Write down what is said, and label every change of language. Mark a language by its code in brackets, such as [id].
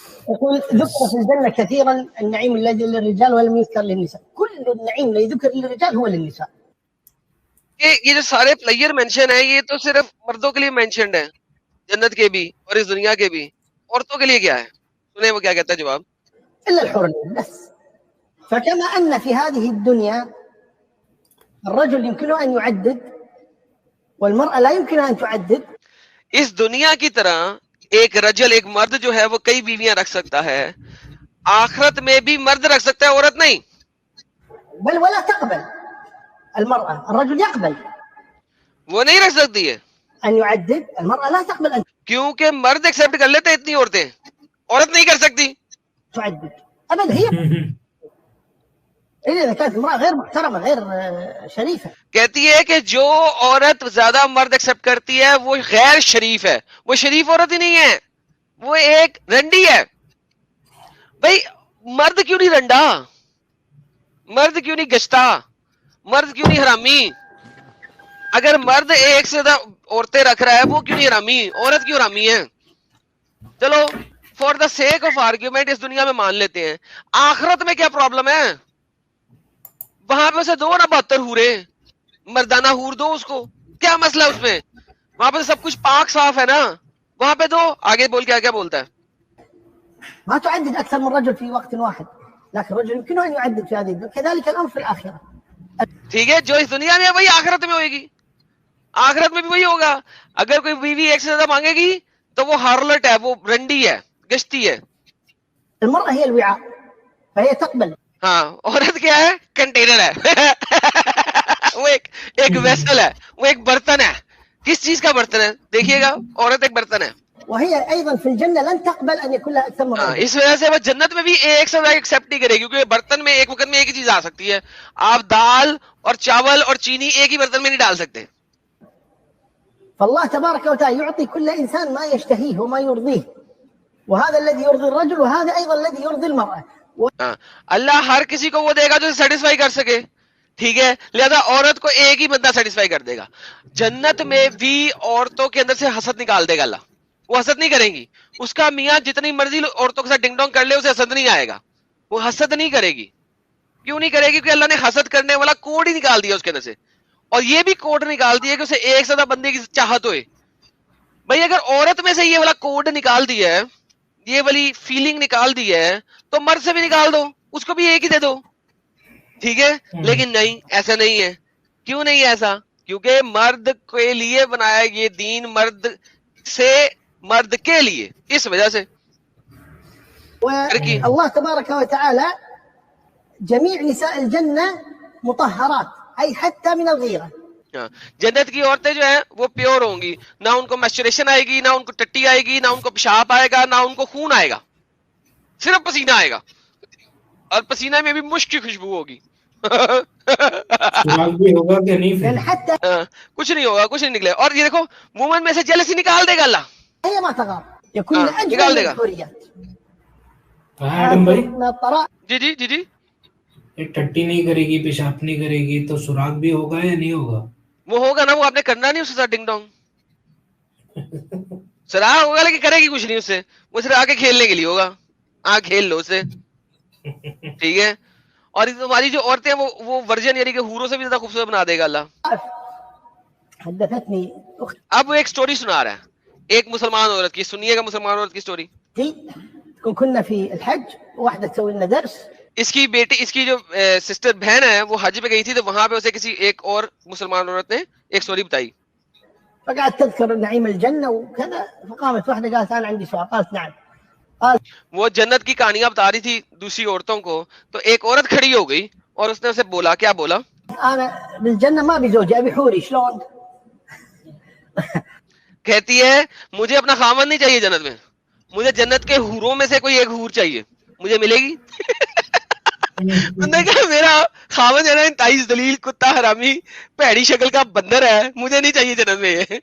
[ar] يقول ذكر في الجنة كثيرا النعيم الذي للرجال ولم يذكر للنساء. كل النعيم الذي ذكر للرجال هو للنساء. [ur] یہ جو سارے پلیئر مینشن ہیں یہ تو صرف مردوں کے لیے مینشنڈ ہیں, جنت کے بھی اور اس دنیا کے بھی. عورتوں کے لیے کیا ہے؟ سنیں وہ کیا کہتا ہے جواب. [ar] إلا الحور العين بس. فكما أن في هذه الدنيا الرجل يمكنه أن يعدد والمرأة لا يمكنها أن تعدد. [ur] اس دنیا کی طرح ایک رجل, ایک مرد جو ہے وہ کئی بیویاں رکھ سکتا ہے, آخرت میں بھی مرد رکھ سکتا ہے, عورت نہیں. [ar] بل ولا تقبل المرأة, الرجل يقبل. [ur] وہ نہیں رکھ سکتی ہے [ar] أن يعدد, المرأة لا تقبل أن [ur] کیونکہ مرد ایکسپٹ کر لیتے اتنی عورتیں, عورت نہیں کر سکتی. [ar] تعدد أبدا. هي إذا كانت امرأة غير محترمة غير شريفة. [ur] کہتی ہے کہ جو عورت زیادہ مرد ایکسپٹ کرتی ہے وہ غیر شریف ہے. وہ شریف عورت ہی نہیں ہے, وہ ایک رنڈی ہے. بھائی مرد کیوں نہیں رنڈا, مرد کیوں نہیں گشتا, مرد کیوں نہیں حرامی, اگر مرد ایک سے زیادہ عورتیں رکھ رہا ہے وہ کیوں نہیں حرامی؟ عورت کیوں حرامی ہے؟ چلو [en] for the sake of argument [ur] اس دنیا میں مان لیتے ہیں، آخرت میں کیا پرابلم ہے؟ وہاں پہ اسے دو نا 72 حورے، مردانہ حور دو اس کو، کیا مسئلہ اس میں؟ وہاں پہ سب کچھ پاک صاف ہے نا، وہاں پہ دو. آگے بول کیا بولتا ہے؟ [ar] ما تعدد أكثر من رجل في وقت واحد، لكن الرجل يمكنه أن يعدد في هذه الدنيا، كذلك الأمر في الآخرة. [ur] ٹھیک ہے، جو اس دنیا میں ہے وہی آخرت میں ہوئے گی، آخرت میں بھی وہی ہوگا. اگر کوئی بیوی ایک سے زیادہ مانگے گی تو وہ ہارلٹ ہے، وہ رنڈی ہے، گشتی ہے. [ar] المرأة هي الوعاء فهي تقبل. [ur] ہاں، عورت کیا ہے؟ کنٹینر ہے وہ ایک ویسل ہے، وہ ایک برتن ہے. کس چیز کا برتن ہے؟ دیکھیے گا، عورت ایک برتن ہے. [ar] وهي أيضا في الجنة لن تقبل أن يكون لها أكثر من رجل. [ur] اس وجہ سے وہ جنت میں بھی ایک سے زیادہ ایکسپٹ نہیں کرے گی، کیونکہ برتن میں ایک وقت میں ایک ہی چیز آ سکتی ہے. آپ دال اور چاول اور چینی ایک ہی برتن میں نہیں ڈال سکتے. [ar] فالله تبارك وتعالى يعطي كل إنسان ما يشتهيه وما يرضيه، وهذا الذي يرضي الرجل وهذا أيضا الذي يرضي المرأة. [ur] اللہ ہر کسی کو وہ دے گا جو سیٹسفائی کر سکے، ٹھیک ہے؟ لہذا عورت کو ایک ہی بندہ سیٹسفائی کر دے گا. جنت میں بھی عورتوں کے اندر سے حسد نکال دے گا اللہ، وہ حسد نہیں کریں گی. اس کا میاں جتنی مرضی عورتوں کے ساتھ ڈنگ ڈونگ کر لے، اسے حسد نہیں آئے گا، وہ حسد نہیں کرے گی. کیوں نہیں کرے گی؟ کیونکہ اللہ نے حسد کرنے والا کوڈ ہی نکال دیا اس کے اندر سے، اور یہ بھی کوڈ نکال دیا کہ اسے ایک سے زیادہ بندے کی چاہت ہوئے. بھائی اگر عورت میں سے یہ والا کوڈ نکال دیا ہے، یہ والی فیلنگ نکال دی ہے، تو مرد سے بھی نکال دو، اس کو بھی ایک ہی دے دو، ٹھیک ہے؟ لیکن نہیں، ایسا نہیں ہے. کیوں نہیں ایسا؟ کیونکہ مرد کے لیے بنایا یہ دین، مرد سے مرد کے لیے، اس وجہ سے. [ar] والله تبارك وتعالى جميع نساء الجنة مطهرات أي حتى من الغيرة. [ur] جنت کی عورتیں جو ہیں وہ پیور ہوں گی، نہ ان کو میسچریشن آئے گی، نہ ان کو ٹٹی آئے گی، نہ ان کو پیشاب آئے گا، نہ ان کو خون آئے گا، صرف پسینہ آئے گا، اور پسینہ میں بھی مشک کی خوشبو ہوگی. بھی ہوگا کہ نہیں؟ کچھ نہیں ہوگا، کچھ نہیں نکلے. اور یہ دیکھو وومن میں سے جیلسی نکال دے گا اللہ، [ar] هي ما تغار يكون [ur] نکال دے گا. ایڈم بھائی جی جی جی جی، ایک ٹٹی نہیں کرے گی، پیشاب نہیں کرے گی، تو سراغ بھی ہوگا یا نہیں ہوگا؟ وہ ہوگا نا، وہ آپ نے کرنا نہیں اس کے ساتھ ڈنگ ڈونگ. سراغ ہوگا لیکن کرے گی کچھ نہیں اس سے، وہ صرف آ کے کھیلنے کے لیے ہوگا، آ کھیل لو اس سے، ٹھیک ہے؟ اور تمہاری جو عورتیں وہ ورجن یعنی کہ حوروں سے بھی زیادہ خوبصورت بنا دے گا اللہ. اب وہ ایک سٹوری سنا رہا ہے ایک مسلمان عورت کی، سنیے گا مسلمان عورت کی سٹوری. [ar] كنا في الحج واحدة تسوي لنا درس. [ur] اس کی بیٹی، اس کی جو سسٹر بہن ہے وہ حج پہ گئی تھی، تو وہاں پہ اسے کسی ایک اور مسلمان عورت نے ایک سٹوری بتائی. [ar] فقعدت تذكر نعيم الجنة وكذا، فقامت واحدة قالت أنا عندي سؤال. قالت نعم. [ur] وہ جنت کی کہانیاں بتا رہی تھی دوسری عورتوں کو، تو ایک عورت کھڑی ہو گئی اور اس نے اسے بولا، کیا بولا؟ [ar] أنا بالجنة ما أبي زوجي أبي حوري. شلون؟ [ur] کہتی ہے مجھے اپنا خامن نہیں چاہیے جنت میں، مجھے جنت کے حوروں میں سے کوئی ایک حور چاہیے، مجھے ملے گی؟ نے کہا میرا خامن ہے نا انتہائی ذلیل کتا حرامی پیڑی شکل کا بندر ہے، مجھے نہیں چاہیے جنت میں.